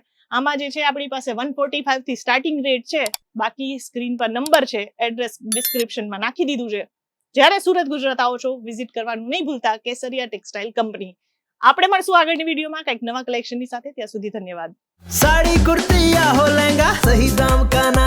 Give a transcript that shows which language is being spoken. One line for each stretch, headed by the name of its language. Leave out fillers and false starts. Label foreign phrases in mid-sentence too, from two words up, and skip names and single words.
Gujarati: આમાં જે છે આપણી પાસે 145 થી સ્ટાર્ટિંગ રેટ છે. બાકી સ્ક્રીન પર નંબર છે, એડ્રેસ ડિસ્ક્રિપ્શનમાં નાખી દીધું છે. જ્યારે સુરત ગુજરાત આવો છો વિઝિટ કરવાનું નહીં ભૂલતા. કેસરિયા ટેક્સટાઇલ કંપની. આપણે મળશું આગળની વિડીયોમાં કંઈક નવા કલેક્શનની સાથે. ત્યાં સુધી ધન્યવાદ.
Hindi: साड़ी कुर्ती या हो लहंगा, सही दाम का